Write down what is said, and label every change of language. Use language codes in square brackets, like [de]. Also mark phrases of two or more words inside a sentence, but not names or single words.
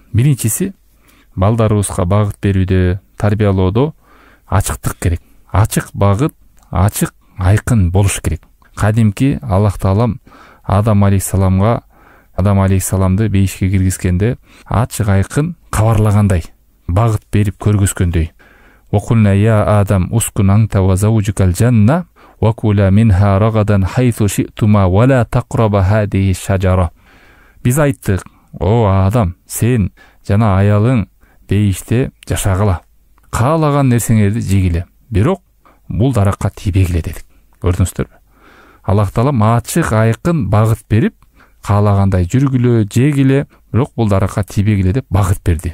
[ky] Биринчиси, балдарыбызга багыт берүүдө, тарбиялоодо ачыктык керек. Ачык багыт, ачык, айкын болуш керек. Кадимки Аллах Таалам Адам алейхиссаламды бейишке киргизгенде ачык, айкын кабарлагандай, багыт берип көргөзгөндөй. [ar] وقلنا يا آدم اسكن أنت وزوجك الجنة وكلا منها رغدا حيث شئتما ولا تقربا هذه الشجرة. [ky] Биз айттык: "О Адам, сен жана аялың бейиште жашагыла. Каалаган нерсеңерди жегиле. Бирок бул даракка тийбегиле" дедик. Көрдүңүздөрбү? Аллах Таалам ачык, айкын багыт берип, каалагандай жүргүлө, жегиле, бирок бул даракка тийбегиле деп багыт берди.